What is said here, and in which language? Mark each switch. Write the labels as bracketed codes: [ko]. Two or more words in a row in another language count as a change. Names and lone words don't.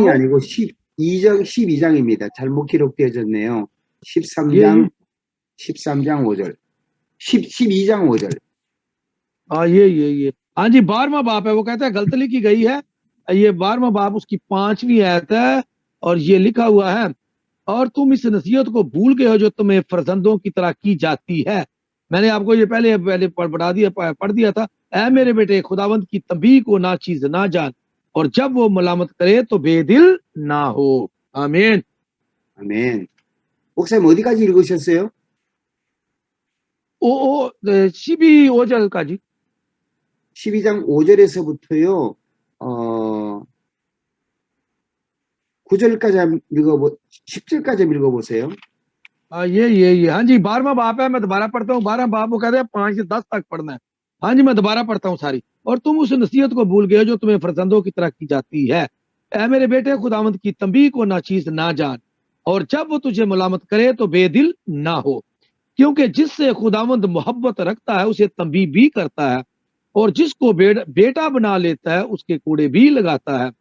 [ur] رہو. [ko] 아니고 12장입니다. 잘못 기록되어졌네요. [ur] یہ [ko] 13장 13장 5절. 12장 5절. [ur] یہ ہاں جی، 12واں باب ہے. وہ کہتا ہے غلط لکھی گئی ہے. یہ 12واں باب اس کی 5ویں آیت ہے اور یہ لکھا ہوا ہے، اور تم اس نصیحت کو بھول گئے ہو جو تمہیں فرزندوں کی طرح کی جاتی ہے. میں نے آپ کو یہ پہلے پہلے پڑھ دیا تھا. اے میرے بیٹے، خداوند کی تنبیہ کو ناچیز نہ جان، اور جب وہ ملامت کرے تو بے دل نہ ہو. آمین. [ko] 아멘. 목사님 어디까지 읽으셨어요? 12오절까지 12장 5절에서부터요. 9절까지 한번 10절까지 한번 읽어보세요. [ur] یہ ہاں جی، 12واں باب ہے۔ میں دوبارہ پڑھتا ہوں. 12واں باب وہ کہتے ہیں 5 سے 10 تک پڑھنا ہے۔ ہاں جی، میں دوبارہ پڑھتا ہوں ساری. اور تم اس نصیحت کو بھول گئے ہو جو تمہیں فرزندوں کی طرح کی جاتی ہے. اے میرے بیٹے، خداوند کی تنبیہ کو ناچیز نہ جان، اور جب وہ تجھے ملامت کرے تو بے دل نہ ہو، کیونکہ جس سے خداوند محبت رکھتا ہے اسے تنبیہ بھی کرتا ہے، اور جس کو بیٹا بنا لیتا ہے اس کے کوڑے بھی لگاتا ہے.